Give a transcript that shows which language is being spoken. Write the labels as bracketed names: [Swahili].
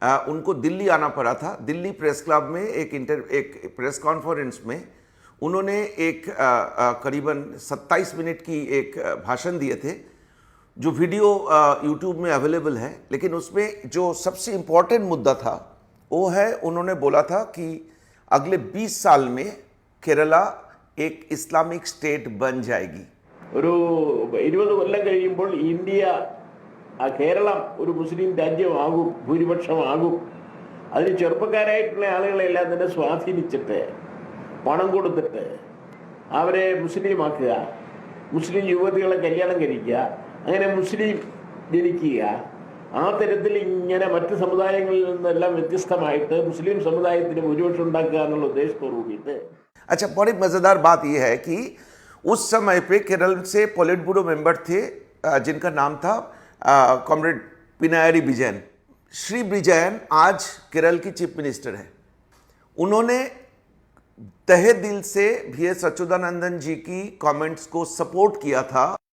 [Hindi] उनको दिल्ली आना पड़ा था। दिल्ली प्रेस क्लब में एक प्रेस कॉन्फ्रेंस में उन्होंने एक करीबन 27 मिनट की एक भाषण दिए थे, जो वीडियो यूट्यूब में अवेलेबल है। लेकिन उसमें जो सबसे इम्पोर्टेंट मुद्दा था वो है, उन्होंने बोला था कि अगले 20 साल में केरला एक इस्लामिक स्टेट बन जाएगी। [Malayalam] ഒരു 20 കൊല്ലം കഴിയുമ്പോൾ ഇന്ത്യ കേരളം ഒരു മുസ്ലിം രാജ്യമാകും, ഭൂരിപക്ഷമാകും. അതിന് ചെറുപ്പക്കാരായിട്ടുള്ള ആളുകളെല്ലാം തന്നെ സ്വാധീനിച്ചിട്ട് പണം കൊടുത്തിട്ട് അവരെ മുസ്ലിമാക്കുക, മുസ്ലിം യുവതികളെ കല്യാണം കഴിക്കുക, അങ്ങനെ മുസ്ലിം ജനിക്കുക. ആ തരത്തിൽ ഇങ്ങനെ മറ്റ് സമുദായങ്ങളിൽ നിന്നെല്ലാം വ്യത്യസ്തമായിട്ട് മുസ്ലിം സമുദായത്തിന് ഭൂരിപക്ഷം ഉണ്ടാക്കുക എന്നുള്ള ഉദ്ദേശത്തോടു കൂടിയിട്ട്. [Hindi] अच्छा, बड़ी मज़ेदार बात यह है कि उस समय पे केरल से पोलिट ब्यूरो मेंबर थे जिनका नाम था कॉमरेड पिनायरी विजयन। श्री विजयन आज केरल की चीफ मिनिस्टर हैं। उन्होंने तहे दिल से वीएस अच्युतानंदन जी की कमेंट्स को सपोर्ट किया था।